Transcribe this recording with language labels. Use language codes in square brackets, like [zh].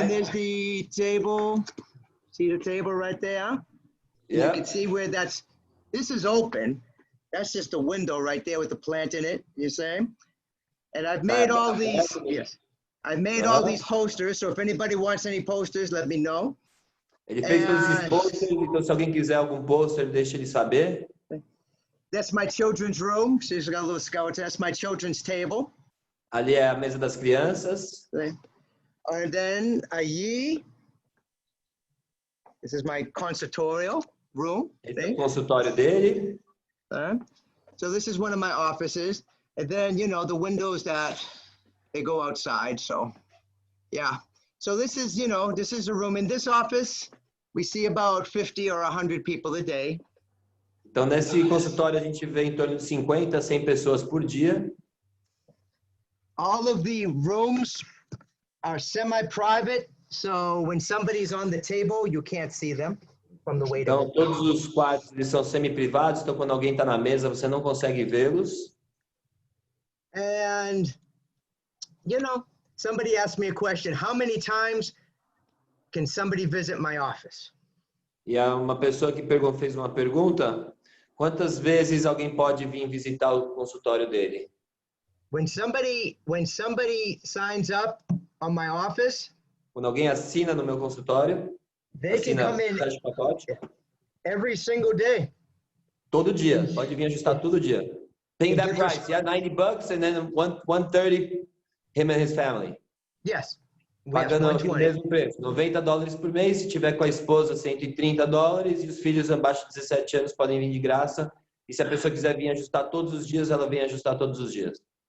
[en] And then there's the table. See the table right there? Yeah. You can see where this is open. That's just a window right there with the plant in it, you see? And I've made all these, yes. I've made all these posters, so if anybody wants any posters, let me know. [pt] Ele fez todos esses posters, então se alguém quiser algum poster, deixa ele saber. [en] That's my children's room. She's got a little skeleton. That's my children's table. [pt] Ali é a mesa das crianças. [en] And then this is my consultorial room. [pt] Esse é o consultório dele. [en] So this is one of my offices. And then, the windows that they go outside. So, yeah. So this is, this is a room. In this office, we see about 50 or 100 people a day. [pt] Então, nesse consultório, a gente vê em torno de 50 a 100 pessoas por dia. [en] All of the rooms are semi-private. So when somebody's on the table, you can't see them. from the waiting [pt] Então, [en] room. [pt] todos os quartos eles são semi-privados, então quando alguém está na mesa, você não consegue vê-los. [en] And, you know, somebody asked me a question, how many times can somebody visit my office? [pt] E há uma pessoa que fez uma pergunta, quantas vezes alguém pode vir visitar o consultório dele? [en] When somebody signs up on my office, [pt] Quando alguém assina no meu consultório, [en] they can come in [pt] fecha o pacote, [en] every single day. [pt] todo dia, pode vir ajustar todo dia. [en] Paying that price, yeah, $90 and then 130 him and his family. Yes. We have [pt] Pagando o [en] 120. [pt] mesmo preço, $90 por mês, se tiver com a esposa, $130, e os filhos abaixo de 17 anos podem vir de graça. E se a pessoa quiser vir ajustar todos os dias, ela vem ajustar todos os dias.